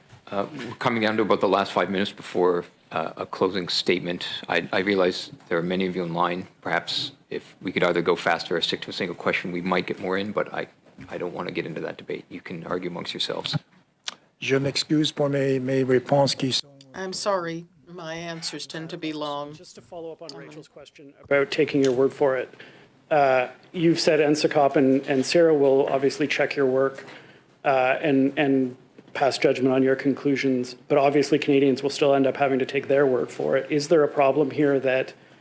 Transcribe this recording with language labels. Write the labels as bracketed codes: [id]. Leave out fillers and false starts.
[en] We're coming down to about the last 5 minutes before a closing statement. I realize there are many of you in line. Perhaps if we could either go faster or stick to a single question, we might get more in, but I don't want to get into that debate. You can argue amongst yourselves. [fr] Je m'excuse pour mes réponses qui sont... [en] I'm sorry, my answers tend to be long. Just to follow up on Rachel's question about taking your word for it. You've said NSICOP and Sarah will obviously check your work and pass judgment on your conclusions, but obviously Canadians will still end up having to take their word for it. Is there a problem here that